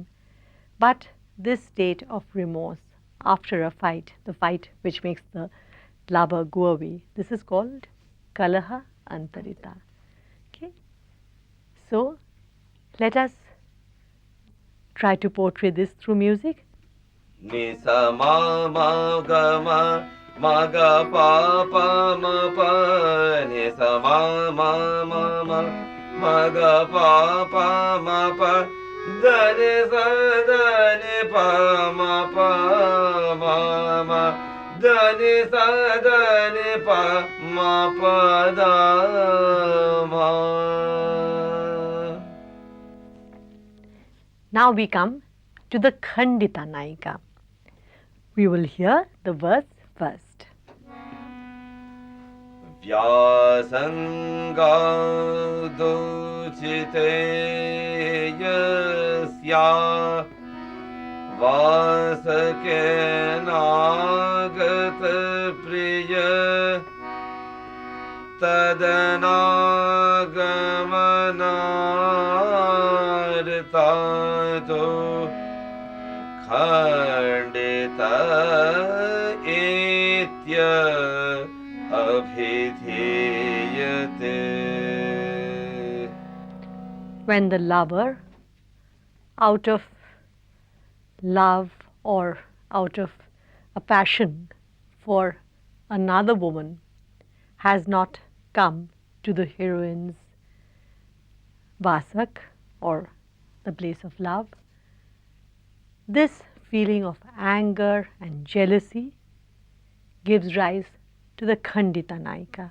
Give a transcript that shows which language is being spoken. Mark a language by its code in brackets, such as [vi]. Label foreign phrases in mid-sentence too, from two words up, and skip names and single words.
[en] But this state of remorse after a fight, the fight which makes the lover go away, this is called Kalahāntaritā. Okay? So let us try to portray this through music. Nisa ma ma ga ma ma ga pa pa ma pa nisa ma ma ma ma ma ga pa pa ma pa da ni sa da ni pa ma pa ma ma da ni sa da ni pa ma pa da ma. Now we come to the Khaṇḍitā Nayika. We will hear the verse first. [sa] Vyāsaṁgauducite yasya Vāsakenāgata priya tadanagamanaṛtātu Khaṇḍitā itya Abhisārika. [en] When the lover, out of love or out of a passion for another woman, has not come to the heroine's Vasak or the place of love, this feeling of anger and jealousy gives rise to the Khaṇḍitā Nayika.